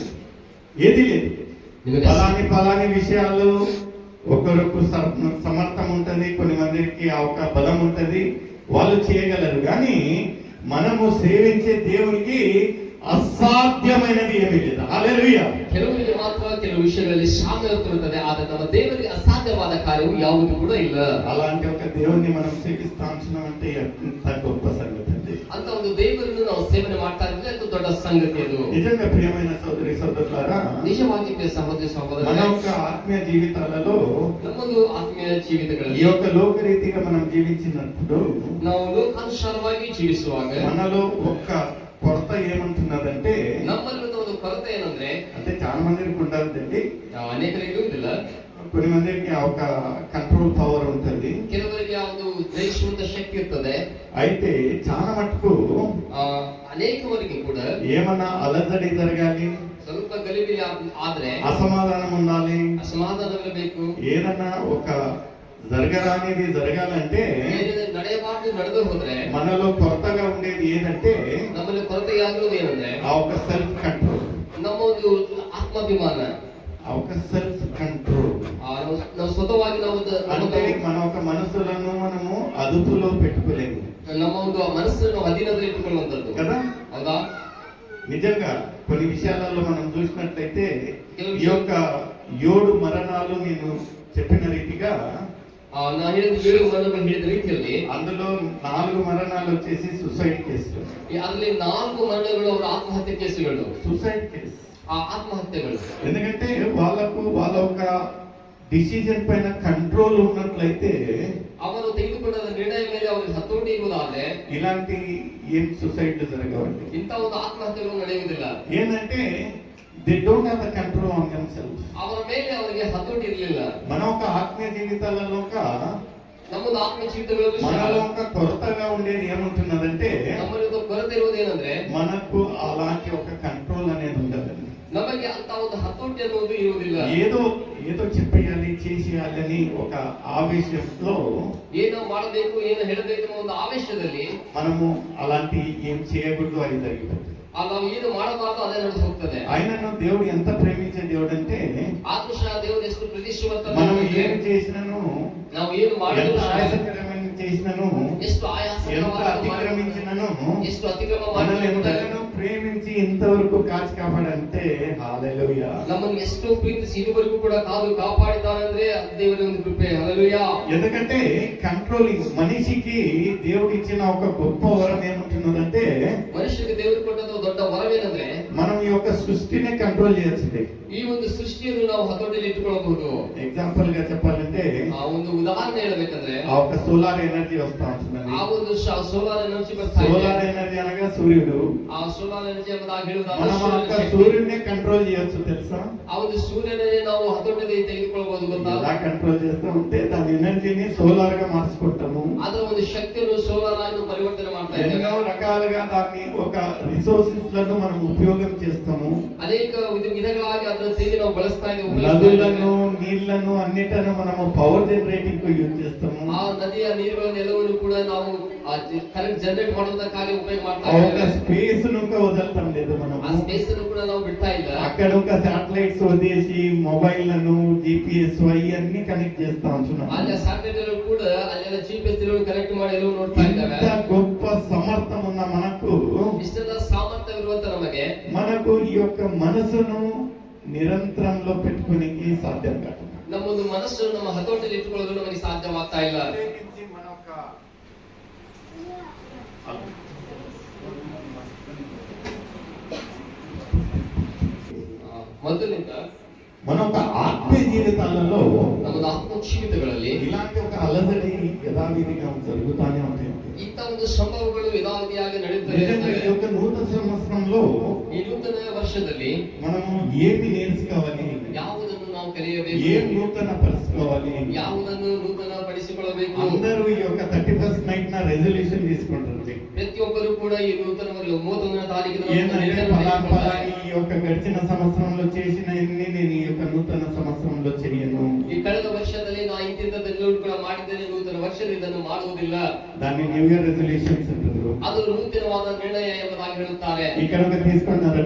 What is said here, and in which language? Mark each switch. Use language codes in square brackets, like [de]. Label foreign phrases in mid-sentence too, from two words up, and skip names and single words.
[te] ఏది లేదు. పలాని విషయాలు ఒకరికి సమర్థం ఉంటది, కొన్ని మందికి ఒక బలం ఉంటది, వాళ్ళు చేయగలరు. కానీ మనము సేవించే దేవునికి ಅಸಾಧ್ಯమైనది ఏమీ లేదు. హల్లెలూయా. [kn] ಕೆಲವರಿಗೆ ಮಾತ್ರ ಕೆಲವು ವಿಷಯಗಳಲ್ಲಿ ಸಾಮರ್ಥ್ಯ ಇರುತ್ತದೆ, ಆದರೆ ನಮ್ಮ ದೇವರಿಗೆ ಅಸಾಧ್ಯವಾದ ಕಾರ್ಯವು ಯಾವುದೂ ಕೂಡ ಇಲ್ಲ. [te] అలాంటి ఒక దేవుణ్ణి మనం సేవిస్తాంచున్నాం అంటే ఎంత గొప్ప సంగతి అండి. [kn] ಅಂತ ಒಂದು ದೇವರನ್ನು ನಾವು ಸೇವನೆ ಮಾಡ್ತಾ ಇದ್ರೆ ಅದು ದೊಡ್ಡ ಸಂಗತಿ. ಅದು [te] నిజంగా ప్రియమైన సోదరి సోదరులారా, [kn] ನಿಜವಾಗಿ ಸಹೋದರಿ ಸಹೋದರ, [te] మన యొక్క ఆత్మీయ జీవితాలలో [kn] ನಮ್ಮದು ಆತ್ಮೀಯ ಜೀವಿತಗಳಲ್ಲಿ [te] ఈ యొక్క లోకరీతిగా మనం జీవించినప్పుడు [kn] ನಾವು ಲೋಕಾನುಸಾರವಾಗಿ ಜೀವಿಸುವಾಗ [te] మనలో ఒక్క కొరత ఏమంటున్నదంటే, [kn] ನಮ್ಮಲ್ಲಿ ಒಂದು ಕೊರತೆ ಏನಂದ್ರೆ, [te] అంటే చాలా మందికి ఉండదండి, [kn] ಅನೇಕರಿಗೆ ಇರುವುದಿಲ್ಲ. [te] కొన్ని మందికి ఒక [en] control power [te] ఉంటుంది, [kn] ಕೆಲವರಿಗೆ ಒಂದು ಜಯಿಸುವಂತ ಶಕ್ತಿ ಇರ್ತದೆ. [te] అయితే చాలా మటుకు [kn] ಅನೇಕವರಿಗೆ ಕೂಡ [te] ఏమన్నా అలజడి జరగాలి, [kn] ಸ್ವಲ್ಪ ಗಲಿಬಿಲಿ ಆದ್ರೆ [te] అసమాధానం ఉండాలి, [kn] ಅಸಮಾಧಾನವಿರಬೇಕು, [te] ఏదన్నా ఒక జరగరానిది జరగాలంటే [kn] ನಡೆಯಬಾರ್ದು ನಡೆದು ಹೋದ್ರೆ [te] మనలో కొరతగా ఉండేది ఏదంటే, [kn] ನಮ್ಮಲ್ಲಿ ಕೊರತೆಯಾಗಿರುವುದು ಏನಂದ್ರೆ [te] ఆ ఒక [en] self control. [kn] ನಮ್ಮ ಒಂದು ಆತ್ಮಾಭಿಮಾನ, [te] ఆ ఒక [en] self control [kn] ನಾವು ಸ್ವತಃವಾಗಿ ನಾವು [te] అంటే మన ఒక మనసులను మనము అదుపులో పెట్టుకోలేము. [kn] ನಮ್ಮ ಒಂದು ಮನಸ್ಸನ್ನು ಅಧೀನದಲ್ಲಿ ಇಟ್ಟುಕೊಳ್ಳುವಂಥದ್ದು [te] కదా. [kn] ಹೌದಾ? [te] నిజంగా కొన్ని విషయాలలో మనం చూసినట్లయితే ఈ యొక్క 7 మరణాలు నేను చెప్పిన రీతిగా [kn] ನಾ ಹೇಳಿದ 7 ಮರಣಗಳು ಹೇಳಿದ ರೀತಿಯಲ್ಲಿ [te] అందులో 4 మరణాలు వచ్చేసి [en] suicide cases. [kn] ಅದರಲ್ಲಿ 4 ಮರಣಗಳು ಅವರ ಆತ್ಮಹತ್ಯೆ ಕೇಸುಗಳು. [en] suicide case, [kn] ಆ ಆತ್ಮಹತ್ಯೆಗಳು. [te] ఎందుకంటే వాళ్ళ ఒక డిసిజన్ పైన కంట్రోల్ ఉన్నట్లయితే, [kn] ಅವರು ತೆಗೆದುಕೊಂಡ ನಿರ್ಣಯ ಮೇಲೆ ಅವರಿಗೆ ಹತೋಟಿ ಇರುವುದಾದ್ರೆ [te] ఇలాంటి ఏం సూసైడ్ జరగవండి. [kn] ಇಂಥ ಒಂದು ಆತ್ಮಹತ್ಯೆಗಳು ನಡೆಯುವುದಿಲ್ಲ. [en] what is it they don't have the control on themselves. [kn] ಅವರ ಮೇಲೆ ಅವರಿಗೆ ಹತೋಟಿ ಇರಲಿಲ್ಲ. [te] మన ఒక ఆత్మీయ జీవితాలలో [kn] ನಮ್ಮದು ಆತ್ಮೀಯ ಜೀವಿತಗಳಲ್ಲಿ [te] మనలో ఒక కొరతగా ఉండేది ఏముంటున్నదంటే, [kn] ನಮ್ಮಲ್ಲಿ ಒಂದು ಕೊರತೆ ಇರುವುದೇನೆಂದ್ರೆ [te] మనకు అలాంటి ఒక కంట్రోల్ అనేది ఉండదండి. [kn] ನಮಗೆ ಅಂತ ಒಂದು ಹತೋಟಿ ಅನ್ನೋದು ಇರುವುದಿಲ್ಲ. [te] ఏదో చెప్పేయాలి, చేసేయాలని ఒక ఆవేశంలో [kn] ಏನೋ ಮಾಡಬೇಕು, ಏನೋ ಹೇಳಬೇಕು ಅನ್ನೋ ಒಂದು ಆವೇಶದಲ್ಲಿ [te] మనము అలాంటి ఏం చేయకూడదు అది జరిగిపోతుంది. [kn] ನಾವು ಏನು ಮಾಡಬಾರ್ದು ಅದೇ ನಡೆದು ಹೋಗ್ತದೆ. [te] ఆయనను దేవుడు ఎంత ప్రేమించే దేవుడు అంటే, [kn] ಆತ್ಮಶಃ ದೇವರು ಎಷ್ಟು ಪ್ರೀತಿಸುವಂತ, [te] మనం ఏం చేసినను, [kn] ನಾವು ಏನು [te] ఎంత [kn] ಮಾಡಿದ್ರು, [te] ఆయాసకరమైన చేసినను, [kn] ಎಷ್ಟು [te] ఎంత [kn] ಆಯಾಸಕರವಾದ [te] అతిక్రమించినను, [kn] ಎಷ್ಟು ಅತಿಕ್ರಮ [te] మనల్ని [kn] ಮಾಡಿದ್ರು, [te] ఎంతగానో ప్రేమించి ఇంతవరకు కాచి కాపాడంటే హల్లెలూయా. [kn] ನಮ್ಮನ್ನು ಎಷ್ಟು ಪ್ರೀತಿಸಿ ಇದುವರೆಗೂ ಕೂಡ ಕಾದು ಕಾಪಾಡಿದ್ದಾರಂದ್ರೆ ದೇವರ ಒಂದು ಕೃಪೆ. ಹల్లೆಲೂಯಾ. [te] ఎందుకంటే కంట్రోలింగ్ మనిషికి దేవుడు ఇచ్చిన ఒక గొప్ప వరం ఏముంటున్నదంటే, [kn] ಮನುಷ್ಯರಿಗೆ ದೇವರು ಕೊಟ್ಟದ್ದು ದೊಡ್ಡ ವರವೇನೆಂದ್ರೆ [te] మనం ఈ యొక్క సృష్టిని కంట్రోల్ చేయొచ్చు. [kn] ಈ ಒಂದು ಸೃಷ್ಟಿಯನ್ನು ನಾವು ಹತೋಟಿಯಲ್ಲಿ ಇಟ್ಟುಕೊಳ್ಳಬಹುದು. [te] ఎగ్జాంపుల్ గా చెప్పాలంటే, [kn] ಆ ಒಂದು ಉದಾಹರಣೆ ಹೇಳಬೇಕಂದ್ರೆ [te] ఆ ఒక [en] solar energy [te] వస్తా ఉంటుంది. [kn] ಆ ಒಂದು [en] solar energy [kn] ಬರ್ತಾ ಇದೆ. [en] solar energy [te] అనగా సూర్యుడు. [kn] ಆ [en] solar energy [kn] ಎಂಬುದಾಗಿ [te] మనం [kn] ಹೇಳುವುದಾದ್ರೆ [te] ఆ సూర్యుడిని కంట్రోల్ చేయొచ్చు తెలుసా. [kn] ಆ ಒಂದು ಸೂರ್ಯನನ್ನೇ ನಾವು ಹತೋಟಿಯಲ್ಲಿ ತೆಗೆದುಕೊಳ್ಳಬಹುದು. ಗೊತ್ತಾ? [te] ఎలా కంట్రోల్ చేస్తూ ఉంటే దాని ఎనర్జీని సోలార్ గా మార్చుకుంటాము. [kn] ಅದರ ಒಂದು ಶಕ್ತಿಯನ್ನು ಸೋಲಾರ್ ಆಗಿ ಪರಿವರ್ತನೆ ಮಾಡ್ತಾ [te] ఎన్నో [kn] ಇದ್ದೇವೆ. [te] రకాలుగా దాన్ని ఒక రిసోర్సెస్ లను మనం ఉపయోగం వినియోగం చేస్తాము. [kn] ಅನೇಕ ವಿಧಗಳಾಗಿ ಅದನ್ನು ಸೇರಿ ನಾವು ಬಳಸ್ತಾ ಇದ್ದೇವೆ. [te] నదులను నీళ్లను అన్నిటను మనము [en] power generating [te] కు యూజ్ చేస్తాము. [kn] ಆ ನದಿಯ ನೀರುಗಳನ್ನು ಎಲ್ಲವನ್ನೂ ಕೂಡ ನಾವು [en] current generate [kn] ಮಾಡೋದಕ್ಕಾಗಿ ಉಪಯೋಗ ಮಾಡ್ತಾ [te] ఒక [kn] ಇದ್ದೇವೆ. [te] స్పేస్ ను వదలటం లేదు [kn] ಆ [te] మనము. [kn] ಸ್ಪೇಸ್ ಅನ್ನು ಕೂಡ ನಾವು ಬಿಡ್ತಾ ಇಲ್ಲ. [te] అక్కడ ఒక శాటిలైట్స్ వదిలేసి మొబైల్లను GPS అన్ని కనెక్ట్ చేస్తా ఉంటున్నాం. [kn] ಅಲ್ಲಿ ಸ್ಯಾಟಲೈಟ್ ಕೂಡ ಅಲ್ಲೆಲ್ಲ GPS ಕನೆಕ್ಟ್ ಮಾಡಿ ಎಲ್ಲವೂ ನೋಡ್ತಾ ಇದ್ದೇವೆ. [te] ఇంత గొప్ప సమర్థం ఉన్న మనకు [kn] ಇಷ್ಟೆಲ್ಲ ಸಾಮರ್ಥ್ಯವಿರುವಂತ [te] మనకు ఈ యొక్క మనసును నిరంతరంలో పెట్టుకుని సాధ్యం కాదు. ನಮ್ಮೊಂದು ಮನಸ್ಸನ್ನು ನಮ್ಮ ಹತೋಟಿಯಲ್ಲಿ ಇಟ್ಟುಕೊಳ್ಳಲು ನಮಗೆ ಸಾಧ್ಯವಾಗ್ತಾ ಇಲ್ಲ. [kn] ಮೊದಲಿಂದ [te] మన ఒక ఆత్మీయ జీవితాలలో [kn] ನಮ್ಮದು ಆತ್ಮ ಜೀವಿತಗಳಲ್ಲಿ [te] ఇలాంటి ఒక అలజడి యథావిధిగా జరుగుతానే ఉంటాయి. [kn] ಇಂಥ ಒಂದು ಸಂಭವಗಳು ಯಥಾವಧಿಯಾಗಿ ನಡೆಯುತ್ತವೆ. [te] ఈ యొక్క నూతన సంవత్సరంలో [kn] ಈ ನೂತನ ವರ್ಷದಲ್ಲಿ [te] మనము ఏమి నేర్చుకోవాలి, [kn] ಯಾವುದನ್ನು ನಾವು ಕಲಿಯಬೇಕು, [te] ఏం నూతన పరుచుకోవాలి, [kn] ಯಾವುದನ್ನು ನೂತನ ಪಡಿಸಿಕೊಳ್ಳಬೇಕು. [te] అందరూ ఈ యొక్క 31st నైట్ న రెజల్యూషన్ తీసుకుంటారు. [kn] ಪ್ರತಿಯೊಬ್ಬರು ಕೂಡ ಈ ನೂತನ 31ನೇ ತಾರೀಕಿನ [te] ఈ యొక్క గడిచిన సంవత్సరంలో చేసిన నేను ఈ యొక్క నూతన సంవత్సరంలో చేయను. [kn] ಈ ಕಳೆದ ವರ್ಷದಲ್ಲಿ ನಾನು ಇಂತಿಂತದ್ದೆಲ್ಲವೂ ಕೂಡ ಮಾಡಿದ್ದೇನೆ, ನೂತನ ವರ್ಷದಲ್ಲಿ ಇದನ್ನು ಮಾಡುವುದಿಲ್ಲ. [te] దాన్ని [en] new year resolutions [te] అంటారు. [kn] ಅದು ನೂತನವಾದ ನಿರ್ಣಯ ಎಂಬುದಾಗಿ ಹೇಳುತ್ತಾರೆ. [te] ఇక్కడ ఒక తీసుకున్నారండి,